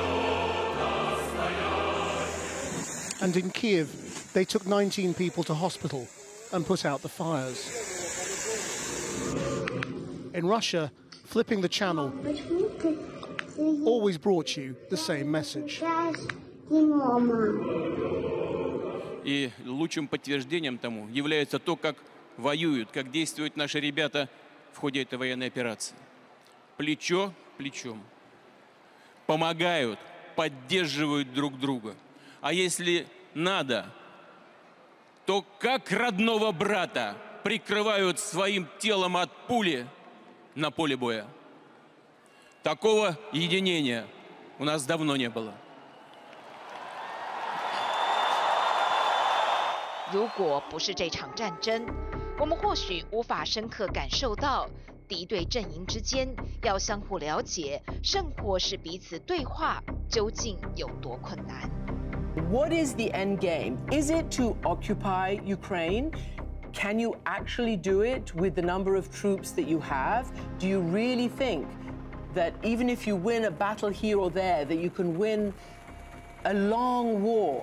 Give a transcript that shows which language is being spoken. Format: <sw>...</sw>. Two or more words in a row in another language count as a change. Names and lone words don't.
<en>And in Kyiv, they took 19 people to hospital and put out the fires. In Russia, flipping the channel always brought you the same message.</en> <ru>И лучшим подтверждением тому является то, как воюют, как действуют наши ребята в ходе этой военной операции. Плечо плечом. Помогают, поддерживают друг друга. А если надо, то как родного брата прикрывают своим телом от пули на поле боя. Такого единения у нас давно не было.</ru> <zh>如果不是这场战争，我们或许无法深刻感受到敌对阵营之间要相互了解，甚或是彼此对话，究竟有多困难。</zh> <en>What is the end game? Is it to occupy Ukraine? Can you actually do it with the number of troops that you have? Do you really think that even if you win a battle here or there, that you can win a long war?</en>